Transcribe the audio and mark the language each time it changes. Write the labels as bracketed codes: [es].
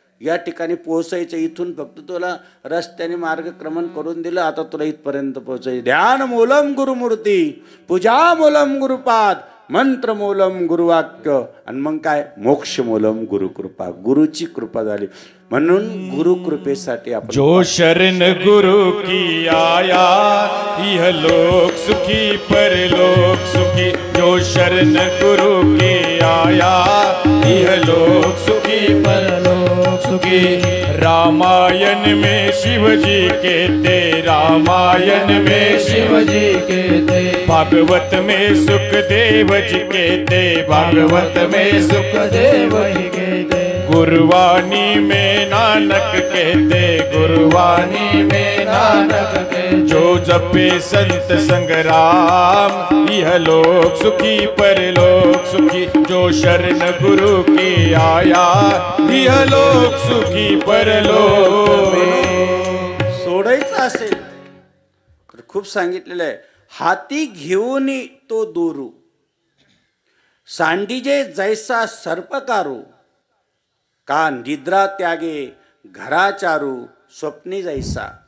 [mr] या ठिकाणी पोहोचायचं, इथून फक्त तुला रस्त्याने मार्गक्रमण करून दिलं, आता तुला इथपर्यंत पोहोचायचं. [sa] ध्यान मूलम गुरुमूर्ती, पूजा मूलम गुरुपाद, मंत्र मूलम गुरुवाक्य, [mr] आणि मग काय [sa] मोक्ष मूलम गुरुकृपा. [mr] गुरुची कृपा झाली म्हणून गुरुकृपेसाठी आपण [hi] जो शरण गुरु की आया यह लोक सुखी परलोक सुखी. जो शरण गुरु की आया यह लोक सुखी परलोक सुखी. रामायण में शिवजी कहते, रामायण में शिवजी कहते, भागवत में सुखदेव जी कहते, भागवत में सुखदेव जी कहते, गुरुवाणी में नानक कहते, गुरुवाणी में नानक कहते. जो जपे संत संग्राम यह लोक सुखी परलोक सुखी. जो शरण गुरु की आया यह लोक सुखी परलोक. [mr] सोडायचं असेल तर खूप सांगितलेलं आहे, हाती घेऊन तो दोरू, सांडीजे जैसा सर्पकारू, का निद्रा त्यागे घराचारू, स्वप्नी जैसा.